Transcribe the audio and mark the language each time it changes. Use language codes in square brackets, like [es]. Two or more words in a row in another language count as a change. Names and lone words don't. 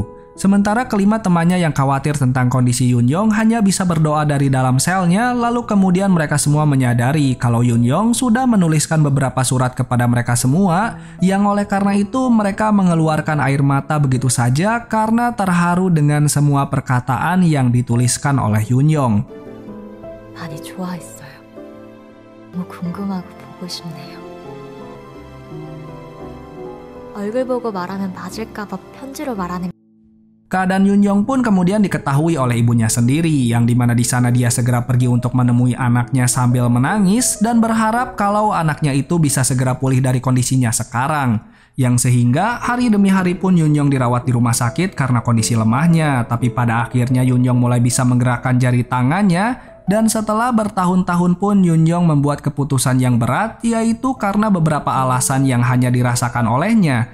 [id] Sementara kelima temannya yang khawatir tentang kondisi Yoon-yong hanya bisa berdoa dari dalam selnya, lalu kemudian mereka semua menyadari kalau Yoon-yong sudah menuliskan beberapa surat kepada mereka semua, yang oleh karena itu mereka mengeluarkan air mata begitu saja karena terharu dengan semua perkataan yang dituliskan oleh Yoon-yong. [ko] 많이 좋아했어요. 너무 궁금하고 보고 싶네요. 얼굴 보고 말하면 맞을까봐 편지로 말하는. [id] Keadaan Yoon-yong pun kemudian diketahui oleh ibunya sendiri, yang dimana di sana dia segera pergi untuk menemui anaknya sambil menangis dan berharap kalau anaknya itu bisa segera pulih dari kondisinya sekarang. Yang sehingga hari demi hari pun Yoon-yong dirawat di rumah sakit karena kondisi lemahnya, tapi pada akhirnya Yoon-yong mulai bisa menggerakkan jari tangannya, dan setelah bertahun-tahun pun Yoon-yong membuat keputusan yang berat, yaitu karena beberapa alasan yang hanya dirasakan olehnya.